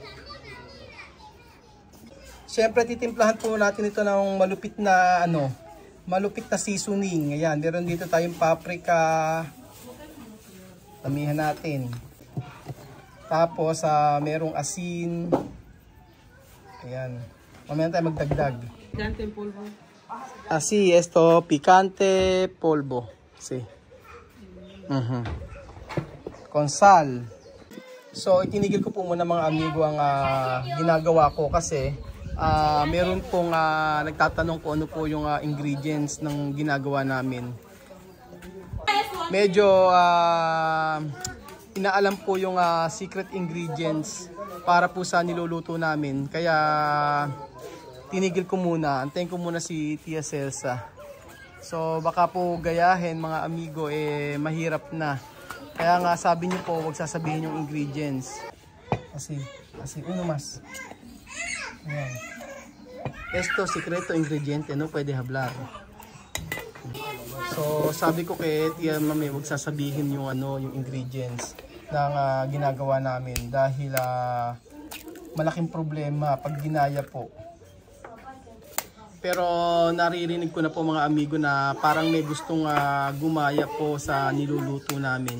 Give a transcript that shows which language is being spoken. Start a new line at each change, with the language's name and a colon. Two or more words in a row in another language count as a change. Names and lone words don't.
Filipino: Siyempre titimplahan po natin ito ng malupit na malupit na seasoning. Ayan, meron dito tayong paprika. Tamihan natin. Tapos merong asin. Ayan. Mamaya tayo magdagdag.
Spanish: Picante polvo. Así, esto, picante polvo. Sí. Con sal.
Filipino: So, itinigil ko po muna mga amigo ang ginagawa ko kasi meron pong nagtatanong ko ano po yung ingredients ng ginagawa namin. Medyo inaalam po yung secret ingredients para po sa niluluto namin. Kaya tinigil ko muna. Antayin ko muna si Tia Cesa. So baka po gayahin mga amigo mahirap na. Kaya nga sabi niyo po wag sasabihin yung ingredients. Kasi
Spanish: uno mas.
Filipino: Ayan.
Spanish: Esto, secreto ingrediente, no puede hablar.
Filipino: So, sabi ko kay Tia Mami, wag sasabihin yung yung ingredients ng ginagawa namin dahil malaking problema pag ginaya po. Pero naririnig ko na po mga amigo na parang may gustong gumaya po sa niluluto namin.